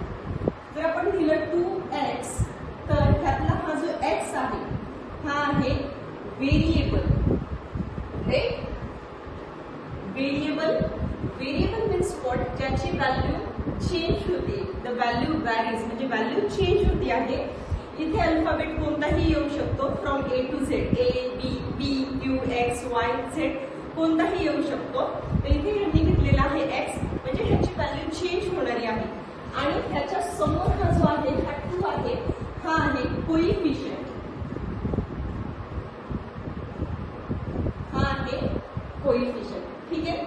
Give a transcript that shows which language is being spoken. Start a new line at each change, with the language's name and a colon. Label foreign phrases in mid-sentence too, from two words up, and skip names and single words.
Marathi: जर आपण लिहिलं 2x तर त्यातला हा जो x आहे हा आहे व्हेरिएबल. राईट.
English: variable means what
Marathi: ज्याची व्हॅल्यू चेंज होते.
English: the value varies
Marathi: म्हणजे व्हॅल्यू चेंज होती आहे. इथे अल्फाबेट कोणताही येऊ शकतो
English: from A to Z.
Marathi: A B B Q X Y Z कोणताही येऊ शकतो. तर इथे यांनी घेतलेला आहे x म्हणजे ह्याची व्हॅल्यू चेंज होणारी आहे आणि ह्याच्या समोर हा जो आहे हा 2 आहे हा आहे कोइफिशियंट. हा आहे कोइफिशियंट. ठीक आहे.